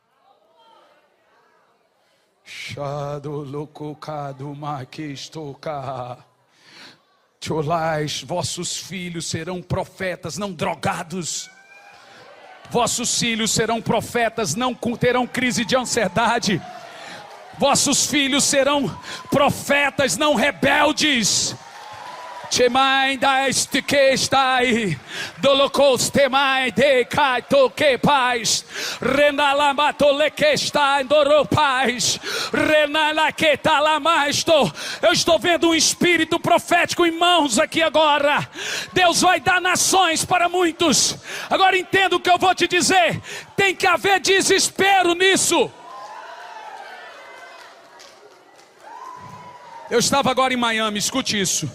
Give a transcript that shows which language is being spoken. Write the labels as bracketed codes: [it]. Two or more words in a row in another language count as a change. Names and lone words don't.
[pt] Vossos filhos serão profetas, não drogados. Vossos filhos serão profetas, não terão crise de ansiedade. Vossos filhos serão profetas, não rebeldes. Chemai da estiquestai, dolocostemai de caitoque paz, renalamatolekestai doropaz, renalaquetalamaisto. Eu estou vendo um espírito profético em mãos aqui agora. Deus vai dar nações para muitos. Agora entenda o que eu vou te dizer. Tem que haver desespero nisso. Eu estava agora em Miami, escute isso.